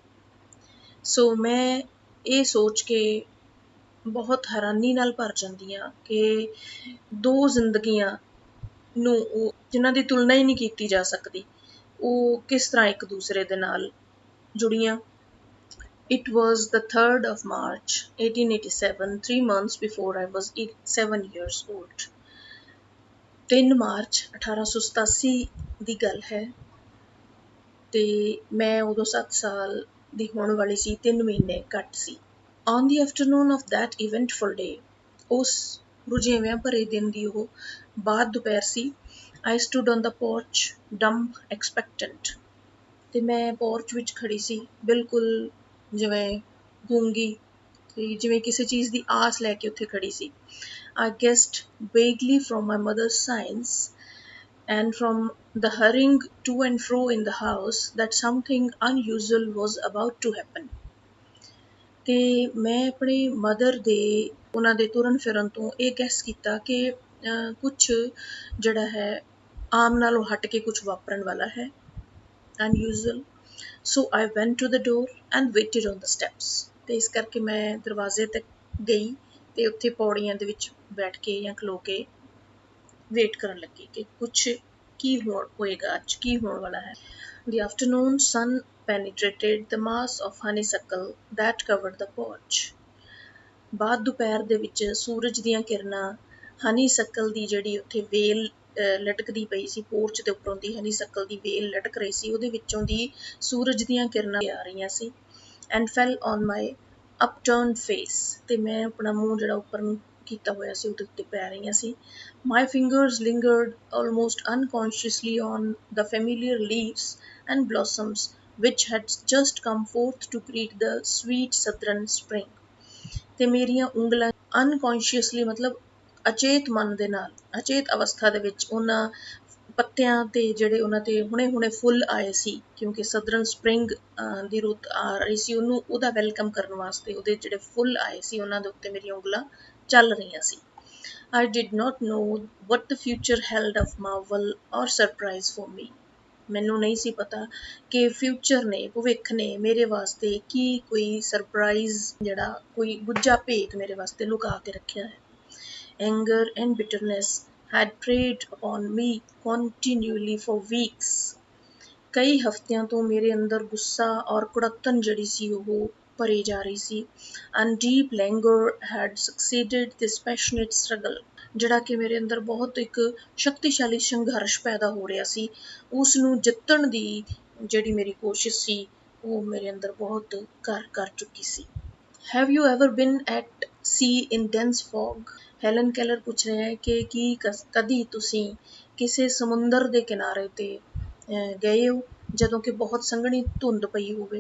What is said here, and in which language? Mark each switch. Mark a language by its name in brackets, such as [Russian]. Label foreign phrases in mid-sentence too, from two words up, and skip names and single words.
[Punjabi] ਸੋ ਮੈਂ ਇਹ ਸੋਚ ਕੇ ਬਹੁਤ ਹੈਰਾਨੀ ਨਾਲ ਭਰ ਜਾਂਦੀ ਹਾਂ ਕਿ ਦੋ ਜ਼ਿੰਦਗੀਆਂ ਨੂੰ ਉਹ ਜਿਨ੍ਹਾਂ ਦੀ ਤੁਲਨਾ ਹੀ ਨਹੀਂ ਕੀਤੀ ਜਾ ਸਕਦੀ ਉਹ ਕਿਸ ਤਰ੍ਹਾਂ ਇੱਕ ਦੂਸਰੇ ਦੇ ਨਾਲ ਜੁੜੀਆਂ। [English] It was the 3rd of March 1887, 3 months before I was 7 years old. [Punjabi] 3 ਮਾਰਚ 1887 ਦੀ ਗੱਲ ਹੈ ਤੇ ਮੈਂ ਉਦੋਂ 7 ਸਾਲ ਦੀ ਹੋਣ ਵਾਲੀ ਸੀ, 3 ਮਹੀਨੇ ਘੱਟ ਸੀ। [English] On the afternoon of that eventful day, [Punjabi] ਉਸ ਰੁਝੇਵਿਆਂ ਭਰੇ ਦਿਨ ਦੀ ਉਹ ਬਾਅਦ ਦੁਪਹਿਰ ਸੀ। [English] I stood on the porch, dumb, expectant. [Punjabi] ਤੇ ਮੈਂ ਪੋਰਚ ਵਿੱਚ ਖੜੀ ਸੀ ਬਿਲਕੁਲ ਜਿਵੇਂ ਗੂੰਗੀ ਤੇ ਜਿਵੇਂ ਕਿਸੇ ਚੀਜ਼ ਦੀ ਆਸ ਲੈ ਕੇ ਉੱਥੇ ਖੜੀ ਸੀ। [English] I guessed vaguely from my mother's signs and from the hurrying to and fro in the house that something unusual was about to happen. [Punjabi] ਤੇ ਮੈਂ ਆਪਣੇ ਮਦਰ ਦੇ ਉਹਨਾਂ ਦੇ ਤੁਰਨ ਫਿਰਨ ਤੋਂ ਇਹ ਗੈਸ ਕੀਤਾ ਕਿ ਕੁਛ ਜਿਹੜਾ ਹੈ ਆਮ ਨਾਲੋਂ ਹਟ ਕੇ ਕੁਛ ਵਾਪਰਨ ਵਾਲਾ ਹੈ, [English] unusual. So I went to the door and waited on the steps. [Punjabi] ਤੇ ਇਸ ਕਰਕੇ ਮੈਂ ਦਰਵਾਜ਼ੇ ਤੱਕ ਗਈ ਤੇ ਉੱਥੇ ਪੌੜੀਆਂ ਦੇ ਵਿੱਚ ਬੈਠ ਕੇ ਜਾਂ ਖਲੋ ਕੇ ਵੇਟ ਕਰਨ ਲੱਗੀ ਕਿ ਕੁਛ ਕੀ ਹੋਏਗਾ, ਅੱਜ ਕੀ ਹੋਣ ਵਾਲਾ ਹੈ। [English] The afternoon sun penetrated the mass of honeysuckle that covered the porch. [Punjabi] ਬਾਅਦ ਦੁਪਹਿਰ ਦੇ ਵਿੱਚ ਸੂਰਜ ਦੀਆਂ ਕਿਰਨਾਂ ਹਨੀਸੱਕਲ ਦੀ ਜਿਹੜੀ ਉੱਥੇ ਵੇਲ ਲਟਕਦੀ ਪਈ ਸੀ, ਪੋਰਚ ਦੇ ਉੱਪਰੋਂ ਦੀ ਹਨੀਸੱਕਲ ਦੀ ਵੇਲ ਲਟਕ ਰਹੀ ਸੀ, ਉਹਦੇ ਵਿੱਚੋਂ ਦੀ ਸੂਰਜ ਦੀਆਂ ਕਿਰਨਾਂ ਆ ਰਹੀਆਂ ਸੀ। [English] and fell on my upturned face, [Punjabi] ਤੇ ਮੈਂ ਆਪਣਾ ਮੂੰਹ ਜਿਹੜਾ ਉੱਪਰ ਨੂੰ ਕੀਤਾ ਹੋਇਆ ਸੀ ਉਹਦੇ ਉੱਤੇ ਪੈ ਰਹੀਆਂ ਸੀ। [English] my fingers lingered almost unconsciously on the familiar leaves and blossoms which had just come forth to greet the sweet southern spring. [Punjabi] ਤੇ ਮੇਰੀਆਂ ਉਂਗਲਾਂ ਅਨਕੌਂਸ਼ੀਅਸਲੀ ਮਤਲਬ ਅਚੇਤ ਮਨ ਦੇ ਨਾਲ, ਅਚੇਤ ਅਵਸਥਾ ਦੇ ਵਿੱਚ ਉਹਨਾਂ ਪੱਤਿਆਂ ਤੇ ਜਿਹੜੇ ਉਹਨਾਂ ਤੇ ਹੁਣੇ ਫੁੱਲ ਆਏ ਸੀ, ਕਿਉਂਕਿ [English] southern spring [Punjabi] ਦੀ ਰੁੱਤ ਆ ਰਹੀ ਸੀ, ਉਹਦਾ ਵੈਲਕਮ ਕਰਨ ਵਾਸਤੇ ਉਹਦੇ ਜਿਹੜੇ ਫੁੱਲ ਆਏ ਸੀ ਉਹਨਾਂ ਦੇ ਉੱਤੇ ਮੇਰੀਆਂ ਉਂਗਲਾਂ ਚੱਲ ਰਹੀਆਂ ਸੀ। [English] I did not know what the future held of marvel or surprise for me. [Punjabi] ਮੈਨੂੰ ਨਹੀਂ ਸੀ ਪਤਾ ਕਿ ਫਿਊਚਰ ਨੇ, ਭਵਿੱਖ ਨੇ ਮੇਰੇ ਵਾਸਤੇ ਕੀ ਕੋਈ ਸਰਪ੍ਰਾਈਜ਼, ਜਿਹੜਾ ਕੋਈ ਗੁੱਝਾ ਭੇਤ ਮੇਰੇ ਵਾਸਤੇ ਲੁਕਾ ਕੇ ਰੱਖਿਆ ਹੈ। [English] Anger and bitterness had preyed upon me continually for weeks. [Punjabi] ਕਈ ਹਫ਼ਤਿਆਂ ਤੋਂ ਮੇਰੇ ਅੰਦਰ ਗੁੱਸਾ ਔਰ ਕੁੜੱਤਣ ਜਿਹੜੀ ਸੀ ਉਹ ਭਰੀ ਜਾ ਰਹੀ ਸੀ। [English] And deep languor had succeeded this passionate struggle. [Punjabi] ਜਿਹੜਾ ਕਿ ਮੇਰੇ ਅੰਦਰ ਬਹੁਤ ਇੱਕ ਸ਼ਕਤੀਸ਼ਾਲੀ ਸੰਘਰਸ਼ ਪੈਦਾ ਹੋ ਰਿਹਾ ਸੀ, ਉਸ ਨੂੰ ਜਿੱਤਣ ਦੀ ਜਿਹੜੀ ਮੇਰੀ ਕੋਸ਼ਿਸ਼ ਸੀ ਉਹ ਮੇਰੇ ਅੰਦਰ ਬਹੁਤ ਕਰ ਚੁੱਕੀ ਸੀ। [English] Have you ever been at sea in dense fog? [Punjabi] ਹੈਲਨ ਕੈਲਰ ਪੁੱਛ ਰਿਹਾ ਹੈ ਕਿ ਕੀ ਕਦੀ ਤੁਸੀਂ ਕਿਸੇ ਸਮੁੰਦਰ ਦੇ ਕਿਨਾਰੇ ਤੇ ਗਏ ਹੋ ਜਦੋਂ ਕਿ ਬਹੁਤ ਸੰਘਣੀ ਧੁੰਦ ਪਈ ਹੋਵੇ।